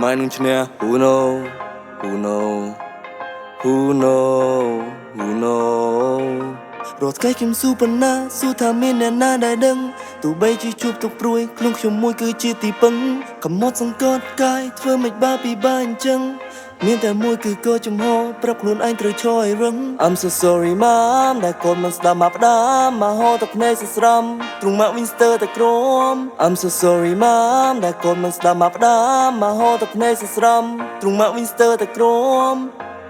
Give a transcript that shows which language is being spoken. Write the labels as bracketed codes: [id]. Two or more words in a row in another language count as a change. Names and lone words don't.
[km] ម៉ែនឹងឈ្នះ [en] Who know Who know Who know Who know [km] រត់ថ្ងៃខ្ញុំស៊ូប៉ុណ្ណាស៊ូថាមានអ្នកណាដែល ដឹងទោះបីជាជួបទុកព្រួយខ្លួនខ្ញុំមួយគឺជាទីពឹងកំណត់សង្កត់កាយធ្វើមិនបាពិបាអញ្ចឹងមានតែមួយគឺកោចំហប្រាប់ខ្លួនឯងត្រូវឈរឲ្យរឹង [en] I'm so sorry mom [km] ដែលកូនមិនស្ដាប់មកផ្ដាំមកហោទៅភ្នែកស្ស្រំទ្រង់មក Winster តែក្រម [en] I'm so sorry mom [km] ដែលកូនមិនស្ដាប់មកផ្ដាំមកហោទៅភ្នែកស្ស្រំទ្រង់មក Winster តែក្រម